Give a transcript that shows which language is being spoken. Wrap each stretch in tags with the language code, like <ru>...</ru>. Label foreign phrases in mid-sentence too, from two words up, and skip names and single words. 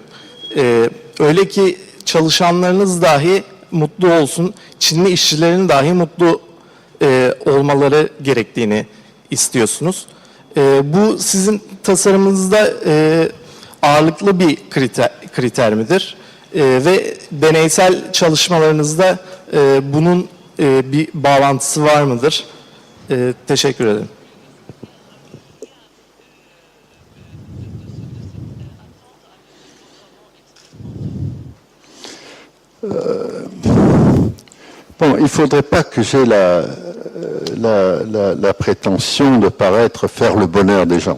<tr>Öyle ki çalışanlarınız dahi mutlu olsun, Çinli işçilerin dahi mutlu olmaları gerektiğini istiyorsunuz. Bu sizin tasarımınızda ağırlıklı bir kriter midir? Ve deneysel çalışmalarınızda bunun bir bağlantısı var mıdır? Teşekkür ederim.</tr> <fr>Bon, il ne faudrait pas que j'ai la prétention de paraître faire le bonheur des gens.</fr>